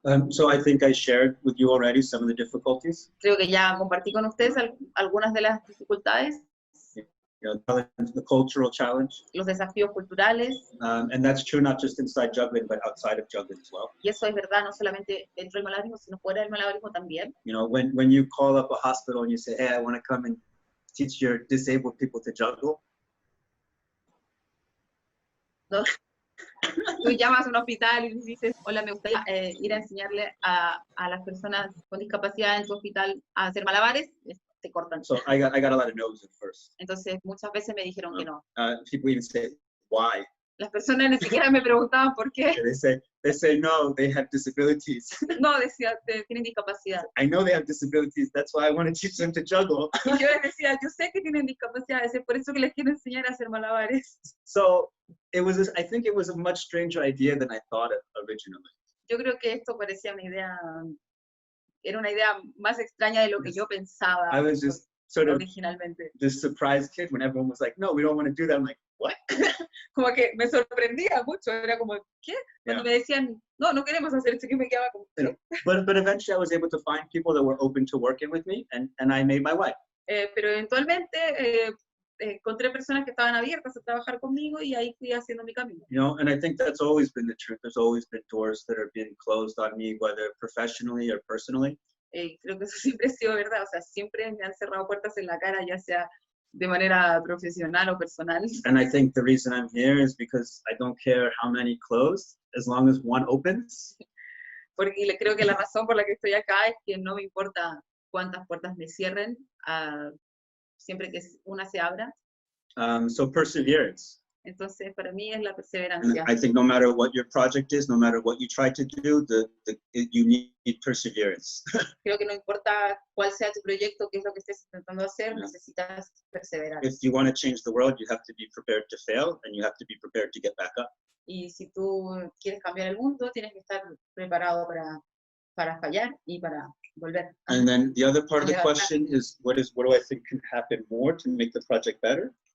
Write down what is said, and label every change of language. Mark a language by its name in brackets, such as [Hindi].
[English] So I think I shared with you already some of the difficulties. [Spanish] Creo que ya compartí con ustedes algunas de las dificultades. [English] You know, the cultural challenge. [Spanish] Los desafíos culturales. [English] And that's true not just inside juggling, but outside of juggling as well. [Spanish] Y eso es verdad, no solamente dentro del malabarismo, sino fuera del malabarismo también. [English] You know, when you call up a hospital and you say, hey, I want to come and teach your disabled people to juggle. [Spanish] ¿No? Tú llamas a un hospital y dices, hola, me gustaría ir a enseñarle a las personas con discapacidad en tu hospital a hacer malabares, te cortan. [English] So I got a lot of no's at first. [Spanish] Entonces muchas veces me dijeron que no. [English] People even say, why? [Spanish] Las personas ni siquiera me preguntaban por qué. [English] They say no, they have disabilities. [Spanish] No, decía, tienen discapacidad. [English] I know they have disabilities, that's why I want to teach them to juggle. [Spanish] Y yo les decía, yo sé que tienen discapacidades, es por eso que les quiero enseñar a hacer malabares. [English] So I think it was a much stranger idea than I thought it originally. [Spanish] Yo creo que esto parecía era una idea más extraña de lo que yo pensaba. [English] I was just sort of [Spanish] originalmente. [English] this surprise kid when everyone was like, no, we don't want to do that. I'm like, what? [Spanish] Como que me sorprendía mucho, era como, ¿qué? Cuando me decían, no queremos hacer esto, que me quedaba como, ¿qué? [English] But eventually I was able to find people that were open to working with me, and I made my way. [Spanish] Pero eventualmente encontré personas que estaban abiertas a trabajar conmigo y ahí fui haciendo mi camino. [English] You know, and I think that's always been the truth. There's always been doors that are being closed on me, whether professionally or personally. [Spanish] Creo que eso siempre ha sido verdad, o sea, siempre me han cerrado puertas en la cara, ya sea de manera profesional o personal. [English] And I think the reason I'm here is because I don't care how many close, as long as one opens. [Spanish] Porque creo que la razón por la que estoy acá es que no me importa cuántas puertas me cierren, siempre que una se abra. [English] So perseverance. [Spanish] Entonces, para mí es la [English] And [Spanish] perseverancia. [English] I think no matter what your project is, no matter what you try to do, you need perseverance. [Spanish] Creo que no importa cuál sea tu proyecto, qué es lo que estés intentando hacer, [English] Yeah. [Spanish] necesitas perseverar. [English] If you want to change the world, you have to be prepared to fail, and you have to be prepared to get back up. [Spanish] Y si tú quieres cambiar el mundo, tienes que estar preparado para fallar y para volver. [English] And then the other part of the Yeah. question is what do I think can happen more to make the project better?